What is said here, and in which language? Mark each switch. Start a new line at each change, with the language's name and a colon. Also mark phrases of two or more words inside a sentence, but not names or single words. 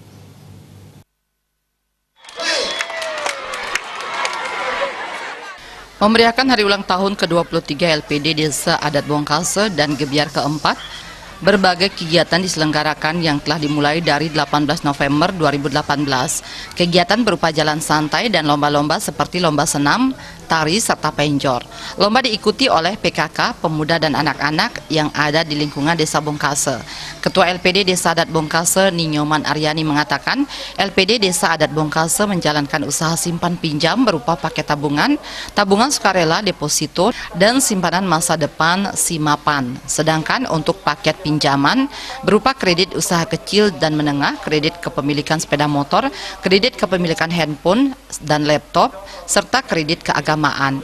Indonesian: Memeriahkan hari ulang tahun ke-23 LPD Desa Adat Bongkase dan Gebiar keempat, berbagai kegiatan diselenggarakan yang telah dimulai dari 18 November 2018. Kegiatan berupa jalan santai dan lomba-lomba seperti lomba senam, tari, serta penjor. Lomba diikuti oleh PKK, pemuda dan anak-anak yang ada di lingkungan Desa Bongkase. Ketua LPD Desa Adat Bongkase, Ninyoman Aryani mengatakan, LPD Desa Adat Bongkase menjalankan usaha simpan pinjam berupa paket tabungan, tabungan sukarela, deposito, dan simpanan masa depan Simapan. Sedangkan untuk paket pinjaman berupa kredit usaha kecil dan menengah, kredit kepemilikan sepeda motor, kredit kepemilikan handphone dan laptop, serta kredit keagamaan.